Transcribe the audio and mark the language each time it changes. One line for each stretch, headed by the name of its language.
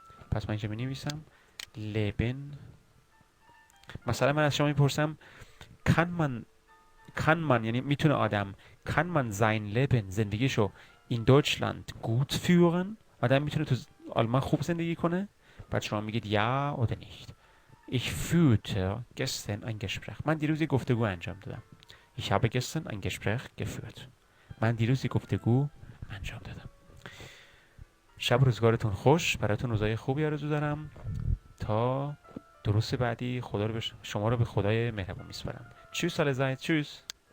Persian: پس من اینجا مینویسم لبن. مثلا من از شما میپرسم
German: kann man
Persian: یعنی میتونه آدم
German: kann man sein Leben
Persian: زندگیشو
German: in Deutschland gut führen،
Persian: آدم میتونه تو آلمان خوب زندگی کنه؟ بعد شما میگید
German: ja oder nicht. Ich führte gestern ein Gespräch.
Persian: من دیروز گفتگو انجام دادم.
German: Ich habe gestern ein Gespräch geführt.
Persian: من دیروز گفتگو انجام دادم. شب روزگارتون خوش، براتون روزای خوبی آرزو دارم. تا دروس بعدی شما رو به خدای مهربون میسپارم.
German: Tschüss allerseits. Tschüss.